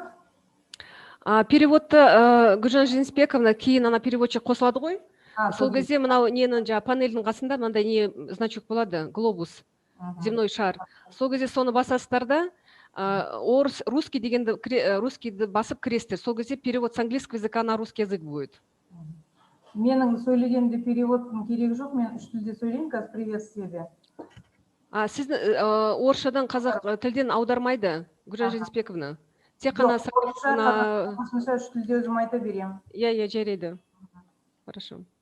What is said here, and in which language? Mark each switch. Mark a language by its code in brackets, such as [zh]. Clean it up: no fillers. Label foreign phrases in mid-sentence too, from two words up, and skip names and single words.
[kk] Переводты Гүлжан Женисбековна кейін ана переводчик қосылады ғой. Сол кезде мынау ненің жаңа панельдің қасында мынандай не значок болады, глобус, [ru] земной шар. [kk] Сол кезде соны басасыздар да, орыс, русский дегенді, русскийді басып кіресіздер. Сол кезде [ru] перевод с английского языка на русский язык будет. [kk] Менің сөйлегенде переводтың керегі жоқ, мен үш тілде сөйлеймін, қазір приветствиеде. Сіз орысшадан қазақ тілден аудармайды, Гүлжан Женисбековна. Тек қана қосымша үш тілде өзім айта беремін. Иә, жарайды. Хорошо.